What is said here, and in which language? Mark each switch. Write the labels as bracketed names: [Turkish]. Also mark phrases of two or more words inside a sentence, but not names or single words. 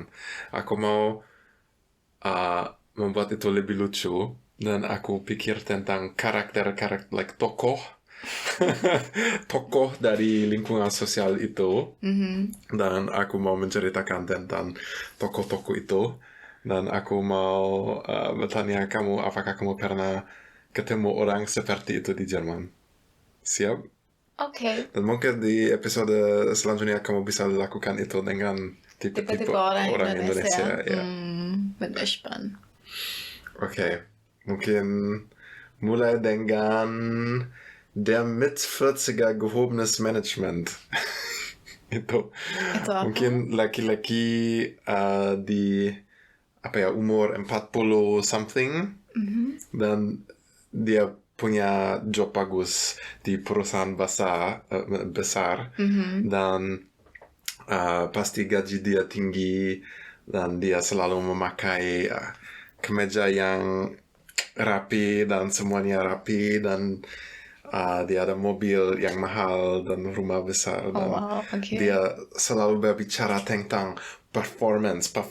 [Indonesian] Aku mau membuat itu lebih lucu, dan aku pikir tentang karakter like tokoh dari lingkungan sosial itu, dan aku mau menceritakan tentang tokoh-tokoh itu, dan aku mau bertanya kamu, apakah kamu pernah ketemu orang seperti itu di Jerman? Siap? Dan mungkin di episode selanjutnya kamu bisa lakukan itu dengan tipe-tipe orang Indonesia. Ya. [German] Bin gespannt. [Indonesian] Mungkin mulai dengan [German] der mit 40er gehobenes Management. [Indonesian] Itu mungkin laki-laki di umur 40 something, dan dia punya job bagus di perusahaan besar, dan pasti gaji dia tinggi, dan dia selalu memakai kemeja yang rapi dan semuanya rapi, dan dia ada mobil yang mahal dan rumah besar, dan dia selalu berbicara tentang performance,